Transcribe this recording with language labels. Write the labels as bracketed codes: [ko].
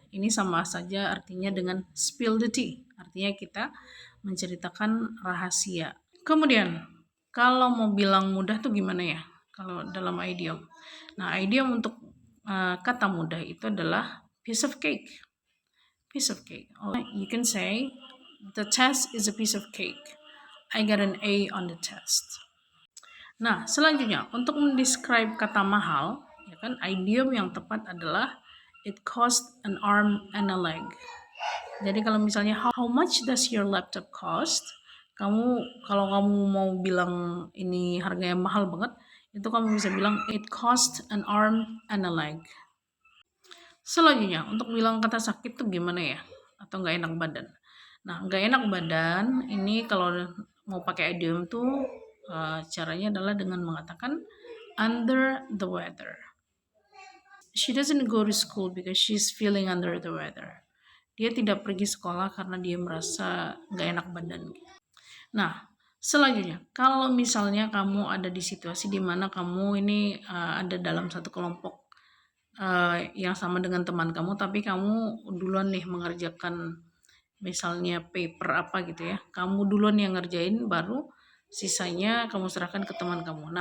[id] Ini sama saja artinya dengan spill the tea. Artinya kita menceritakan rahasia. Kemudian, kalau mau bilang mudah tuh gimana ya? Kalau dalam idiom. Nah, idiom untuk kata mudah itu adalah [en] piece of cake. Piece of cake. Or you can say, the test is a piece of cake. I got an A on the test. [id] Nah, selanjutnya untuk mendescribe kata mahal, ya kan, idiom yang tepat adalah [en] it cost an arm and a leg. [id] Jadi kalau misalnya [en] how much does your laptop cost? [id] Kalau kamu mau bilang ini harganya mahal banget, itu kamu bisa bilang [en] it cost an arm and a leg. [id] Selanjutnya untuk bilang kata sakit tuh gimana ya? Atau nggak enak badan. Nah, nggak enak badan ini kalau mau pakai idiom tuh caranya adalah dengan mengatakan [en] under the weather. She doesn't go to school because she's feeling under the weather. [id] Dia tidak pergi sekolah karena dia merasa nggak enak badan. Nah, selanjutnya, kalau misalnya kamu ada di situasi di mana kamu ini ada dalam satu kelompok yang sama dengan teman kamu, tapi kamu duluan nih mengerjakan misalnya paper apa gitu ya, kamu duluan yang ngerjain, baru sisanya kamu serahkan ke teman kamu.